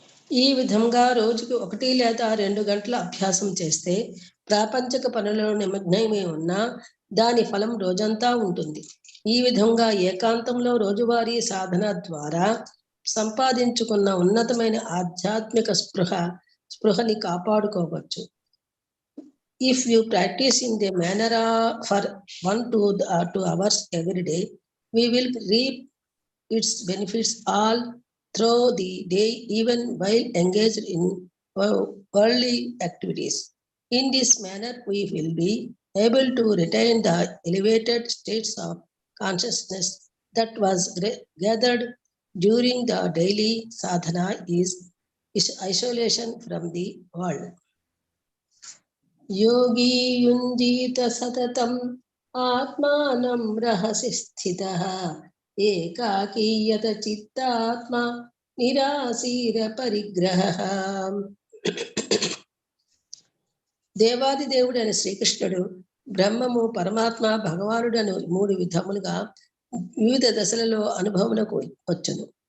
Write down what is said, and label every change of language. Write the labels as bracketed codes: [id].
[te] ఈ విధంగా రోజుకి 1 లేదా 2 గంటల అభ్యాసం చేస్తే ప్రాపంచిక పనులలో నిమగ్నమై ఉన్నా దాని ఫలం రోజంతా ఉంటుంది. ఈ విధంగా ఏకాంతంలో రోజువారీ సాధన ద్వారా సంపాదించుకున్న ఉన్నతమైన ఆధ్యాత్మిక స్పృహని కాపాడుకోవచ్చు. [en] If you practice in the manner for 1 to 2 hours every day, we will reap its benefits all through the day, even while engaged in worldly activities. In this manner, we will be able to retain the elevated states of consciousness that was gathered during the daily sadhana is isolation from the world. [sa] Yogi yundita satatam ఆత్మానం రహసి స్థితః ఏకాకీయత చిత్తాత్మ నిరాశీర పరిగ్రహః. [te] దేవాది దేవుడైన శ్రీకృష్ణుడు బ్రహ్మము, పరమాత్మ, భగవానుడను 3 విధములుగా వివిధ దశలలో అనుభవమునకు వచ్చును.